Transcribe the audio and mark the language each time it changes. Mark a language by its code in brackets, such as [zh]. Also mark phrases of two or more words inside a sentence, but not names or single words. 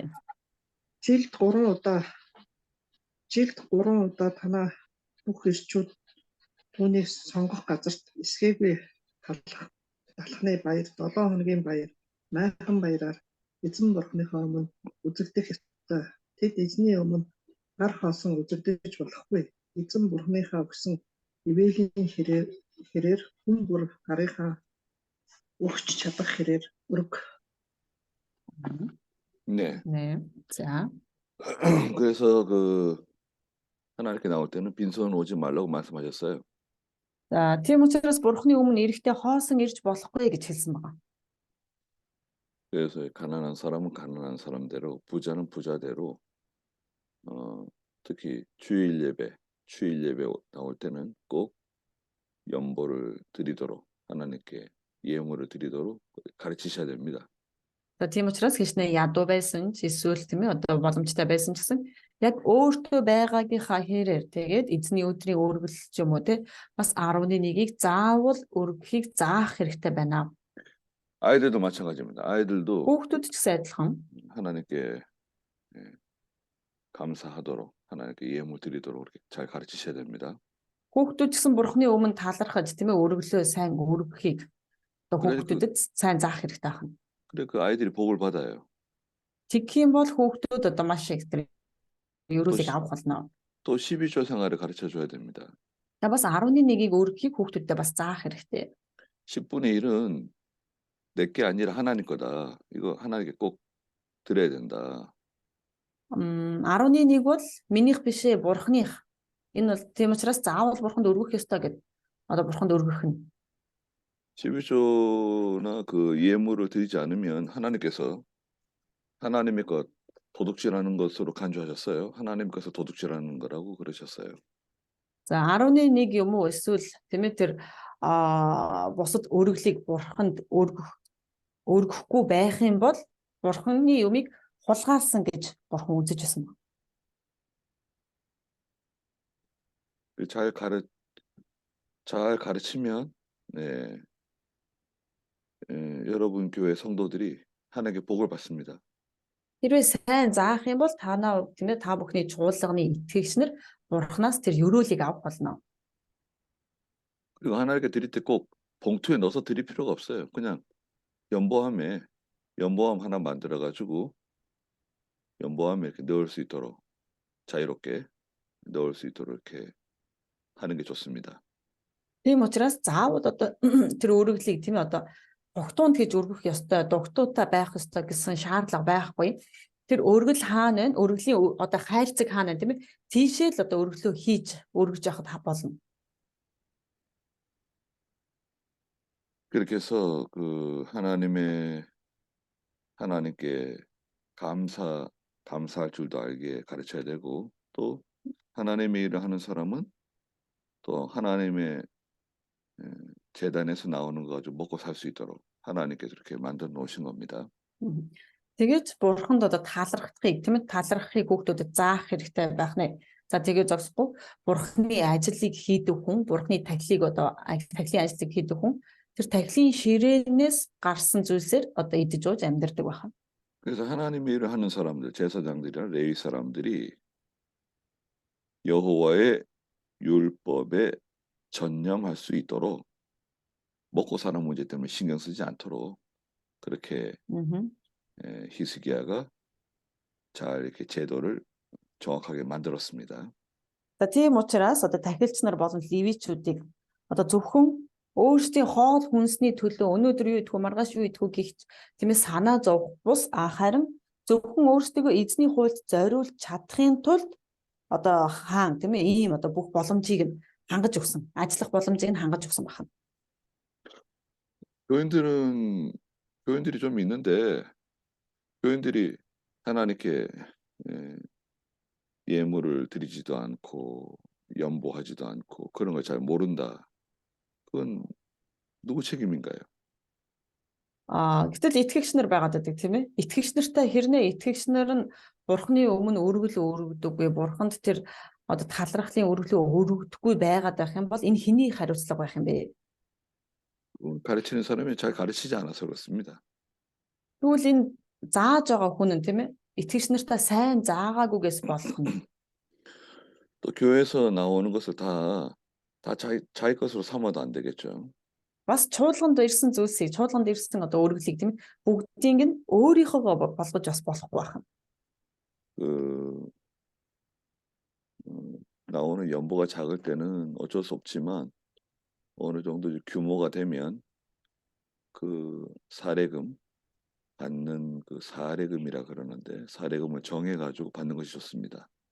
[mn] Жилд 3 удаа танаа бүх ирчүүд түүнийг сонгох газарт эсгээгүй талхны баяр, 7 хоногийн баяр, майхан баяраар эзэн бурхныхоо өмнө үзэгдэх ёстой. Тэд эзний өмнө гар хоосон үзэгдэж болохгүй. Эзэн бурхныхаа өгсөн ивэлийн хэрээр хүн бүр гарынхаа өгч чадах хэрээр өрг. [ko] 네. 네. 자. 그래서 하나님께 나올 때는 빈손 오지 말라고 말씀하셨어요. [mn] За тийм учраас бурхны өмнө эрэхтэй хоосон ирж болохгүй гэж хэлсэн байна. [ko] 그래서 가난한 사람은 가난한 사람대로, 부자는 부자대로, 특히 주일 예배 나올 때는 꼭 연보를 드리도록 하나님께 예물을 드리도록 가르치셔야 됩니다. [mn] За тийм учраас хичнээн ядуу байсан ч эсвэл тийм ээ одоо боломжтой байсан ч гэсэн яг өөртөө байгаагийнхаа хэрээр тэгээд эзний өдрийн өргөл ч юм уу те бас 11-ийг заавал өргөхийг заах хэрэгтэй байна. [ko] 아이들도 마찬가지입니다. 아이들도 [mn] Хүүхдүүд ч гэсэн адилхан. [ko] 하나님께 감사하도록 하나님께 예물 드리도록 이렇게 잘 가르치셔야 됩니다. [mn] Хүүхдүүд ч гэсэн бурхны өмнө талархаж тийм ээ өргөлөө сайн өргөхийг одоо хүүхдүүдэд сайн заах хэрэгтэй байна. [ko] 그래 그 아이들이 복을 받아요. [mn] Тэгэх юм бол хүүхдүүд одоо маш их тэр ерөөсөө авах болно. [ko] 또 12조 생활을 가르쳐 줘야 됩니다. [mn] За бас 11-ийг өргөхийг хүүхдүүдэд бас заах хэрэгтэй. [ko] 10분의 1은 내게 아니라 하나님 거다. 이거 하나님께 꼭 드려야 된다. [mn] 11 бол минийх биш ээ, бурхных. Энэ бол тийм учраас заавал бурханд өргөх ёстой гэд одоо бурханд өргөх нь. [ko] 11조나 그 예물을 드리지 않으면 하나님께서 하나님의 것 도둑질하는 것으로 간주하셨어요. 하나님 것을 도둑질하는 거라고 그러셨어요. [mn] За 11 юм уу эсвэл тийм ээ тэр бусад өргөлийг бурханд өргөхгүй байх юм бол бурханы юмыг хулгайлсан гэж бурхан үзэж байсан. [ko] 잘 가르치면 네, 여러분 교회 성도들이 하나님께 복을 받습니다. [mn] Хэрвээ сайн заах юм бол та бүхний чуулганы итгэгч нар бурханаас тэр өрөөлийг авах болно. [ko] 그리고 하나님께 드릴 때 꼭 봉투에 넣어서 드릴 필요가 없어요. 그냥 연보함 하나 만들어 가지고 연보함에 이렇게 넣을 수 있도록 자유롭게 넣을 수 있도록 이렇게 하는 게 좋습니다. [mn] Тийм учраас заавал одоо тэр өргөлийг тийм ээ одоо дугтуунд хийж өргөх ёстой, дугтуутай байх ёстой гэсэн шаардлага байхгүй. Тэр өргөл хаана вэ? Өргөлийн одоо хайрцаг хаана вэ, тийм ээ? Тийшээ л одоо өргөлөө хийж өргөж явахад болно. [ko] 그렇게 해서 그 하나님께 감사할 줄도 알게 가르쳐야 되고, 또 하나님의 일을 하는 사람은 또 하나님의 재단에서 나오는 거 가지고 먹고 살 수 있도록 하나님께서 이렇게 만들어 놓으신 겁니다. [mn] Тэгээд бурханд одоо таалрахыг тийм ээ таалрахыг хүүхдүүдэд заах хэрэгтэй байх нэ. За тэгээд зогсохгүй бурханы ажлыг хийдэг хүн, бурханы тахилыг одоо тахилын ажлыг хийдэг хүн тэр тахилын ширээнээс гарсан зүйлсээр одоо идэж ууж амьдардаг байна. [ko] 그래서 하나님의 일을 하는 사람들, 제사장들이나 레위 사람들이 여호와의 율법에 전념할 수 있도록 먹고 사는 문제 때문에 신경 쓰지 않도록 그렇게 히스기야가 잘 이렇게 제도를 정확하게 만들었습니다. [mn] За тийм учраас одоо тахилч нар болон левичүүдийг одоо зөвхөн өөрсдийн хоол хүнсний төлөө өнөөдөр юу идэх вэ, маргааш юу идэх вэ гэх тийм ээ санаа зовох бус харин зөвхөн өөрсдөө эзний хуульд зориулж чадахын тулд одоо хаан тийм ээ ийм одоо бүх боломжийг нь хангаж өгсөн, ажиллах боломжийг нь хангаж өгсөн байна. [ko] 교인들이 좀 있는데 교인들이 하나님께 예물을 드리지도 않고 연보하지도 않고 그런 걸 잘 모른다. 그건 누구 책임인가요? [mn] Гэтэл итгэгч нар байгаад байдаг тийм ээ. Итгэгч нартай хэрнээ итгэгч нар нь бурхны өмнө өргөл өргөдөггүй, бурханд тэр одоо талархлын өргөлөө өргөдөггүй байгаад байх юм бол энэ хэний хариуцлага байх юм бэ? [ko] 가르치는 사람이 잘 가르치지 않아서 그렇습니다. [mn] Тэгвэл энэ зааж байгаа хүн нь тийм ээ. Итгэгч нартай сайн заагаагүйгээс болох нь. [ko] 또 교회에서 나오는 것을 다 자기 것으로 삼아도 안 되겠죠. [mn] Бас чуулганд ирсэн зүйлсийг, чуулганд ирсэн одоо өргөлийг тийм ээ. Бүгдийг нь өөрийнхөө болгож бас болохгүй байна. [ko] 나오는 연보가 작을 때는 어쩔 수 없지만 어느 정도 규모가 되면 그 사례금 받는 그 사례금이라 그러는데 사례금을 정해 가지고 받는 것이 좋습니다.